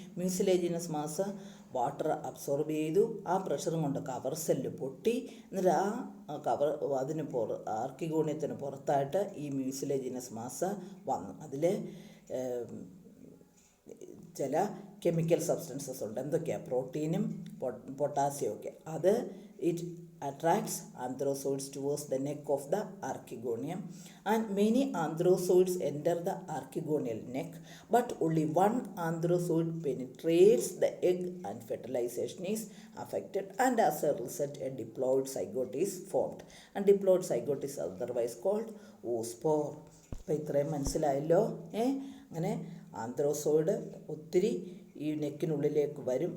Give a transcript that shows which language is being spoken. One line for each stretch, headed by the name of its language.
Malayalam: Mucilaginous mass water absorb ചെയ്തു. ആ പ്രഷറും കൊണ്ട് കവർ സെല്ല് പൊട്ടി. എന്നിട്ട് അതിന് ആർക്കിഗോണിയത്തിന് പുറത്തായിട്ട് ഈ മ്യൂസിലേജിനസ് മാസ് വന്നു. അതിൽ ചില കെമിക്കൽ സബ്സ്റ്റൻസസ് ഉണ്ട്. എന്തൊക്കെയാണ്? പ്രോട്ടീനും പൊട്ടാസ്യവും ഒക്കെ.
English: അത് it attracts anthrozoids towards the neck of the archegonium, and many anthrozoids enter the archegonial neck, but only one anthrozoid penetrates the egg and fertilization is affected, and as a result a diploid zygote is formed, and diploid zygote is otherwise called oospore.
Malayalam: അപ്പോൾ ഇത്രയും മനസ്സിലായല്ലോ. അങ്ങനെ ആന്ത്രോസോയിഡ് ഒത്തിരി ഈ നെക്കിനുള്ളിലേക്ക് വരും.